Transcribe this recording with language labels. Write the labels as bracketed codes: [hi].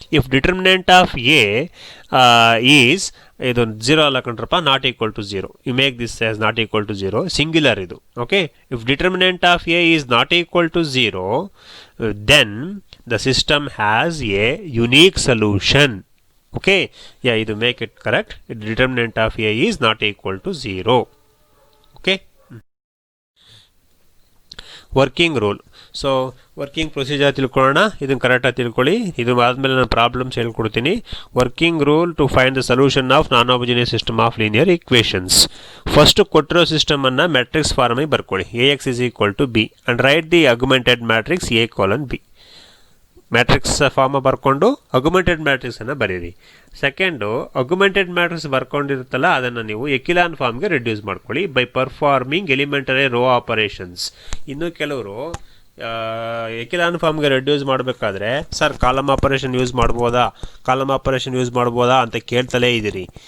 [en] if determinant of A is [kn] ಇದು 0 ಅಲ್ಲ ಕಣ್ರಪ್ಪ, [en] Not equal to 0, you make this as not equal to 0, singular ಇದು. Okay, if determinant of A is not equal to 0, then the system has a unique solution. Okay, yeah, you make it correct. Determinant of A is not equal to 0. Okay. Working rule. [kn] So working procedure ತಿಳ್ಕೊಳ್ಳೋಣ. ಇದನ್ನು ಕರೆಕ್ಟಾಗಿ ತಿಳ್ಕೊಳ್ಳಿ. ಇದು ಆದಮೇಲೆ ನಾನು problems ಹೇಳ್ಕೊಡ್ತೀನಿ. [en] Working rule to find the solution of non homogeneous system of linear equations. [kn] First ಕೊಟ್ಟಿರೋ ಸಿಸ್ಟಮನ್ನು matrix ಫಾರ್ಮಿಗೆ ಬರ್ಕೊಳ್ಳಿ. [en] AX is equal to B and write the augmented matrix A colon B. [kn] Matrix farm ಬರ್ಕೊಂಡು ಅಗ್ಯುಮೆಂಟೆಡ್ ಮ್ಯಾಟ್ರಿಕ್ಸನ್ನು ಬರೀರಿ. Second, ಅಗ್ಯುಮೆಂಟೆಡ್ matrix ಬರ್ಕೊಂಡಿರುತ್ತಲ್ಲ ಅದನ್ನು ನೀವು ಎಕಿಲಾನ್ ಫಾರ್ಮ್ಗೆ reduce ಮಾಡ್ಕೊಳ್ಳಿ [en] By performing elementary row operations. [kn] ಇನ್ನು ಕೆಲವರು ಎಕಿಲಾನ್ ಫಾರ್ಮ್ಗೆ ರೆಡ್ಯೂಸ್ ಮಾಡಬೇಕಾದ್ರೆ ಸರ್ ಕಾಲಮ್ ಆಪರೇಷನ್ ಯೂಸ್ ಮಾಡ್ಬೋದಾ ಅಂತ ಕೇಳ್ತಲೇ ಇದ್ದೀರಿ.